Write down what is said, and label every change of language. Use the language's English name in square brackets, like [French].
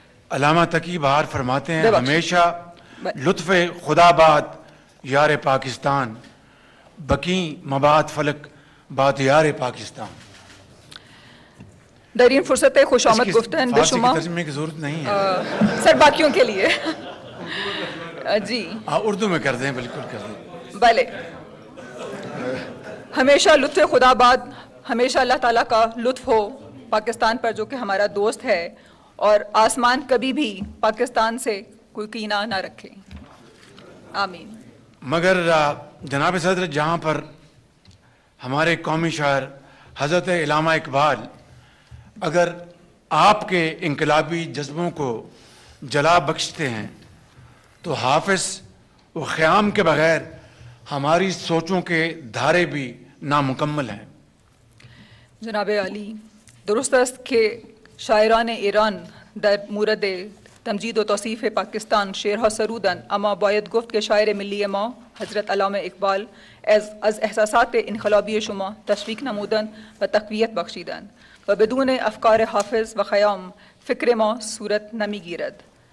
[Persian] علامہ تقی بہار [Urdu] فرماتے ہیں [Persian] ہمیشہ لطف خدا باد یار پاکستان، بقی مباد فلک باد یار پاکستان. در این فرصت خوش آمد گفتن به شما [Urdu] ترجمے کی ضرورت نہیں ہے سر باقیوں کے لیے جی اردو میں کر دیں، بالکل کر دیں. بھلے. [Persian] ہمیشہ لطف خدا باد، [Urdu] ہمیشہ اللہ تعالیٰ کا لطف ہو پاکستان پر جو کہ ہمارا دوست ہے، اور آسمان کبھی بھی پاکستان سے کوئی کینہ نہ رکھے. آمین. مگر جناب صدر، جہاں پر ہمارے قومی شاعر حضرت علامہ اقبال اگر آپ کے انقلابی جذبوں کو جلا بخشتے ہیں تو حافظ و خیام کے بغیر ہماری سوچوں کے دھارے بھی نامکمل ہیں. [Persian] جناب عالی، درست است که شاعران ایران در مورد تمجید و توصیف پاکستان شعرها سرودند، اما باید گفت که شاعر ملی ما حضرت علامه اقبال از احساسات انقلابی شما تشویق نمودند و تقویت بخشیدند و بدون افکار حافظ و خیام فکر ما صورت نمیگیرد.